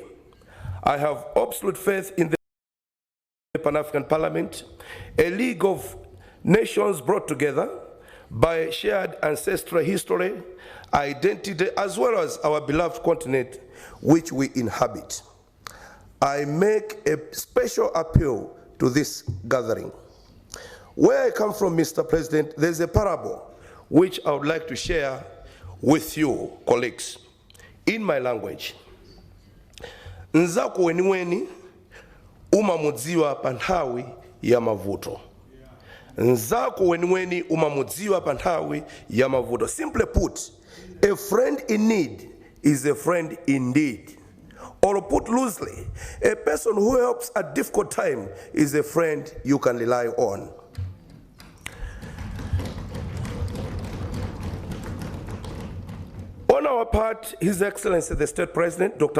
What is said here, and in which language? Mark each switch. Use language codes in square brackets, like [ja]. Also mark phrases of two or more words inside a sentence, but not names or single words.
[en] I have absolute faith in the Pan-African Parliament, a league of nations brought together by shared ancestral history, identity, as well as our beloved continent which we inhabit. I make a special appeal to this gathering. Where I come from, Mr. President, there's a parable which I would like to share with you, colleagues, in my language. [ny] Nzako weniweni umamudziwa panthawi ya mavuto. Nzako weniweni umamudziwa panthawi ya mavuto. [en] Simply put, a friend in need is a friend indeed. Or put loosely, a person who helps at difficult time is a friend you can rely on. On our part, His Excellency the State President, Dr.